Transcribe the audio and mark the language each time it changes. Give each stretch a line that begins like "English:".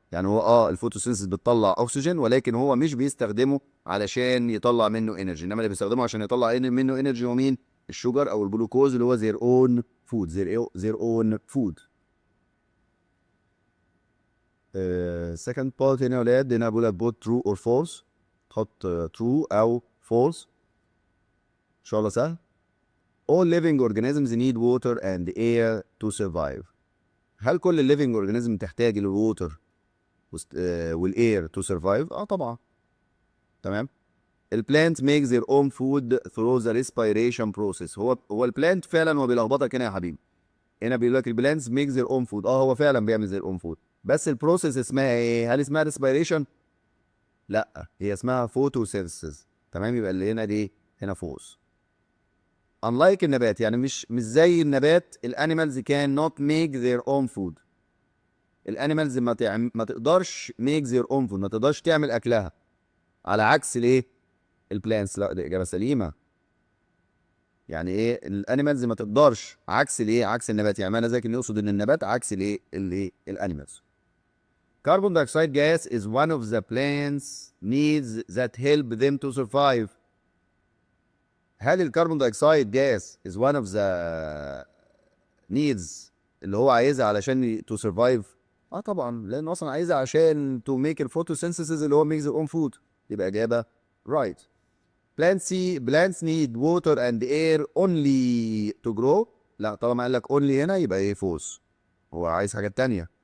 Arabic: يعني هو الفوتوسينثيسيس بتطلع اكسجين ولكن هو مش بيستخدمه علشان يطلع منه انرجي، انما اللي بيستخدمه عشان يطلع منه انرجي هو مين؟ الشوجر او الجلوكوز اللي هو
English: their own food. their own food.
Arabic: second part هنا يا ولاد، هنا بقول لك
English: both true or false،
Arabic: تحط true او false ان شاء الله سهل.
English: all living organisms need water and air to survive.
Arabic: هل كل الليفنج اورجانيزم تحتاج الووتر والاير تو سرفايف؟ اه طبعا. تمام.
English: البلانت make their own food through the respiration process.
Arabic: هو البلانت فعلا هو بيلخبطك هنا يا حبيبي. هنا بيقول لك
English: البلانتس make their own food,
Arabic: هو فعلا بيعمل ذير اون فود، بس البروسيس اسمها ايه؟ هل اسمها ريسبيريشن؟ لا هي اسمها فوتوسينثيسيس. تمام. يبقى اللي هنا دي هنا فوز. unlike النبات، يعني مش زي النبات،
English: الانيمالز can not make their own food.
Arabic: الانيمالز ما تقدرش
English: make their own food,
Arabic: ما تقدرش تعمل اكلها، على عكس الايه؟ البلانتس. لا دي اجابه سليمه. يعني ايه الانيمالز ما تقدرش، عكس الايه؟ عكس النبات. يعني معنى ذلك انه يقصد ان النبات عكس الايه؟ الانيمالز.
English: Carbon dioxide gas is one of the plants needs that help them to survive.
Arabic: هل الكربون دايوكسيد جاس
English: is one of the needs
Arabic: اللي هو عايزها علشان to survive؟ طبعا، لانه اصلا عايزها عشان to make الفوتوسينثيسيس اللي هو make their own food. يبقى اجابه right.
English: plants need water and air only to grow.
Arabic: لا طالما قال لك only هنا يبقى ايه؟ فوز. هو عايز حاجات تانية.